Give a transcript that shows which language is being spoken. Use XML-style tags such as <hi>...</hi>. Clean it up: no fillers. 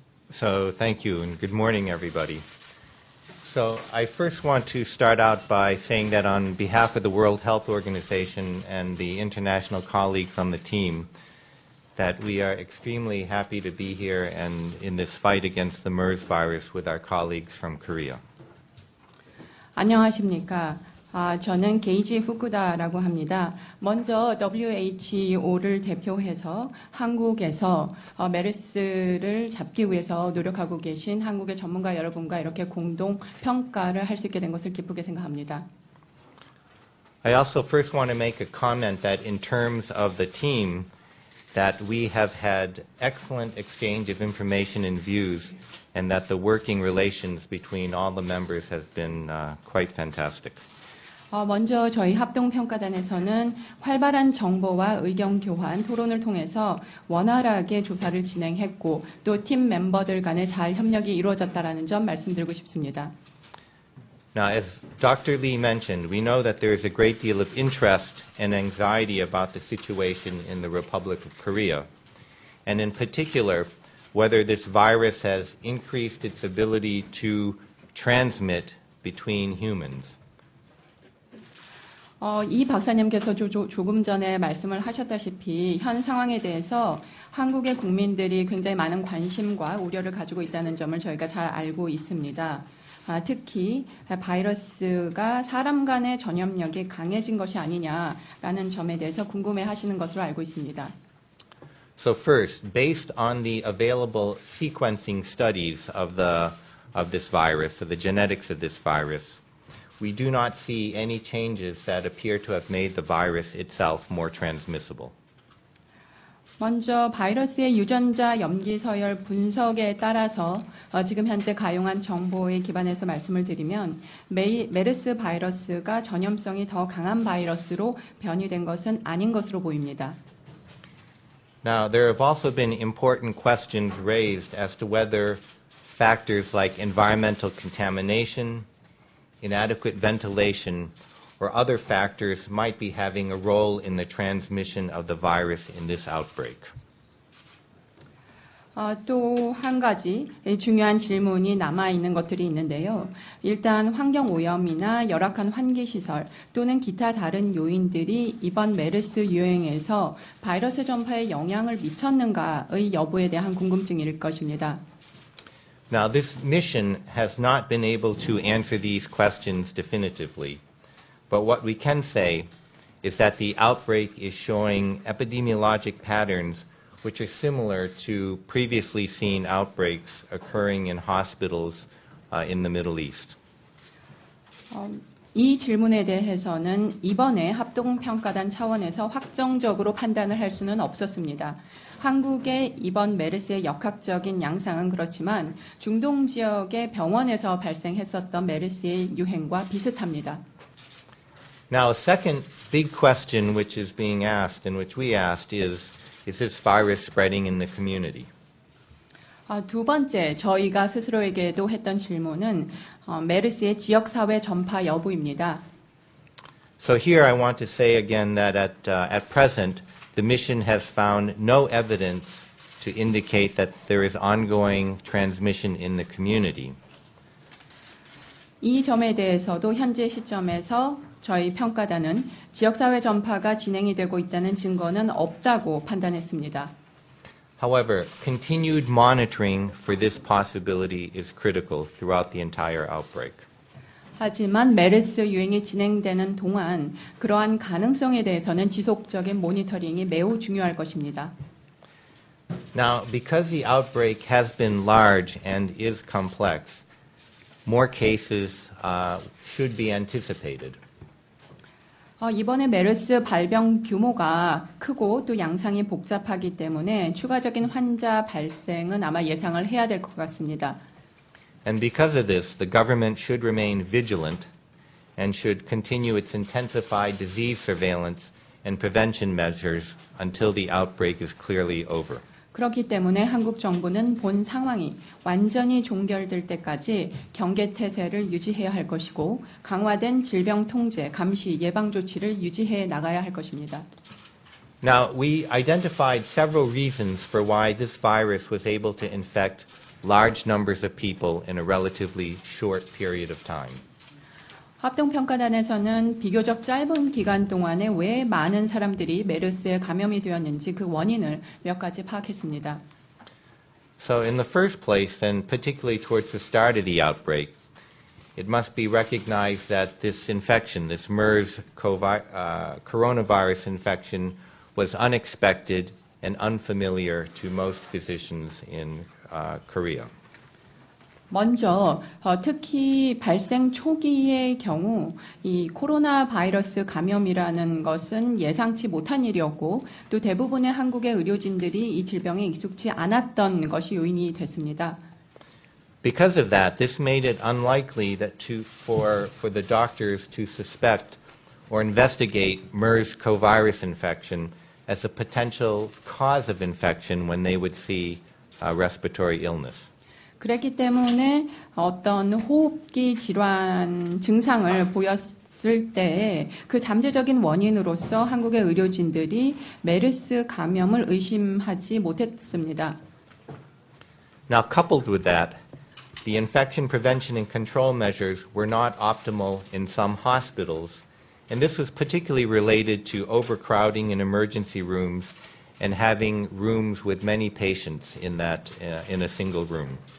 <en>So thank you, and good morning, everybody. So I first want to start out by saying that on behalf of the World Health Organization and the international colleagues on the team, that we are extremely happy to be here and in this fight against the MERS virus with our colleagues from Korea.</en> <ko>안녕하십니까. 저는 게이지 후쿠다라고 합니다. 먼저 WHO를 대표해서 한국에서 메르스를 잡기 위해서 노력하고 계신 한국의 전문가 여러분과 이렇게 공동 평가를 할 수 있게 된 것을 기쁘게 생각합니다.</ko> <en>I also first want to make a comment that in terms of the team, that we have had excellent exchange of information and views, and that the working relations between all the members has been quite fantastic.</en> <ko>먼저 저희 합동평가단에서는 활발한 정보와 의견 교환, 토론을 통해서 원활하게 조사를 진행했고 또 팀 멤버들 간의 잘 협력이 이루어졌다라는 점 말씀드리고 싶습니다.</ko> <en>Now, as Dr. Lee mentioned, we know that there is a great deal of interest and anxiety about the situation in the Republic of Korea, and in particular, whether this virus has increased its ability to transmit between humans.</en> <ko>이 박사님께서 조금 전에 말씀을 하셨다시피 현 상황에 대해서 한국의 국민들이 굉장히 많은 관심과 우려를 가지고 있다는 점을 저희가 잘 알고 있습니다. 특히 바이러스가 사람 간의 전염력이 강해진 것이 아니냐라는 점에 대해서 궁금해하시는 것으로 알고 있습니다.</ko> <en>So first, based on the available sequencing studies of this virus, of the genetics of this virus, we do not see any changes that appear to have made the virus itself more transmissible.</en> <ko>먼저 바이러스의 유전자 염기 서열 분석에 따라서 지금 현재 가용한 정보에 기반해서 말씀을 드리면 메르스 바이러스가 전염성이 더 강한 바이러스로 변이된 것은 아닌 것으로 보입니다.</ko> <en>Now, there have also been important questions raised as to whether factors like environmental contamination, inadequate ventilation, or other factors might be having a role in the transmission of the virus in this outbreak.</en> <ko>또 한 가지 중요한 질문이 남아있는 것들이 있는데요. 일단 환경오염이나 열악한 환기시설 또는 기타 다른 요인들이 이번 메르스 유행에서 바이러스 전파에 영향을 미쳤는가의 여부에 대한 궁금증일 것입니다.</ko> <en>Now, this mission has not been able to answer these questions definitively, but what we can say is that the outbreak is showing epidemiologic patterns which are similar to previously seen outbreaks occurring in hospitals in the Middle East.</en> <ko>이 질문에 대해서는 이번에 합동평가단 차원에서 확정적으로 판단을 할 수는 없었습니다. 한국의 이번 메르스의 역학적인 양상은 그렇지만 중동 지역의 병원에서 발생했었던 메르스의 유행과 비슷합니다.</ko> <en>Now, a second big question which is being asked and which we asked is this virus spreading in the community?</en> <ko>두 번째, 저희가 스스로에게도 했던 질문은 메르스의 지역사회 전파 여부입니다.</ko> <en>So here I want to say again that at present, the mission has found no evidence to indicate that there is ongoing transmission in the community.</en> <ko>이 점에 대해서도 현재 시점에서 저희 평가단은 지역사회 전파가 진행이 되고 있다는 증거는 없다고 판단했습니다.</ko> <en>However, continued monitoring for this possibility is critical throughout the entire outbreak.</en> <ko>하지만 메르스 유행이 진행되는 동안 그러한 가능성에 대해서는 지속적인 모니터링이 매우 중요할 것입니다.</ko> <en>Now, because the outbreak has been large and is complex, more cases should be anticipated.</en> <ko>이번에 메르스 발병 규모가 크고 또 양상이 복잡하기 때문에 추가적인 환자 발생은 아마 예상을 해야 될 것 같습니다.</ko> <en>And because of this, the government should remain vigilant and should continue its intensified disease surveillance and prevention measures until the outbreak is clearly over.</en> <ko>그렇기 때문에 한국 정부는 본 상황이 완전히 종결될 때까지 경계태세를 유지해야 할 것이고 강화된 질병 통제, 감시, 예방 조치를 유지해 나가야 할 것입니다.</ko> <en>Now, we identified several reasons for why this virus was able to infect large numbers of people in a relatively short period of time.</en> <ko>합동평가단에서는 비교적 짧은 기간 동안에 왜 많은 사람들이 메르스에 감염이 되었는지 그 원인을 몇 가지 파악했습니다.</ko> <en>So in the first place, and particularly towards the start of the outbreak, it must be recognized that this infection, this MERS coronavirus infection, was unexpected and unfamiliar to most physicians in Korea.</en> <ko>먼저 특히 발생 초기의 경우 이 코로나 바이러스 감염이라는 것은 예상치 못한 일이었고 또 대부분의 한국의 의료진들이 이 질병에 익숙치 않았던 것이 요인이 됐습니다.</ko> <en>Because of that, this made it unlikely that for the doctors to suspect or investigate MERS covirus infection as a potential cause of infection when they would see respiratory illness.</en> <ko>그랬기 때문에 어떤 호흡기 질환 증상을 보였을 때 그 잠재적인 원인으로서 한국의 의료진들이 메르스 감염을 의심하지 못했습니다.</ko> <en>Now, coupled with that, the infection prevention and control measures were not optimal in some hospitals, and this was particularly related to overcrowding in emergency rooms and having rooms with many patients in a single room.</en>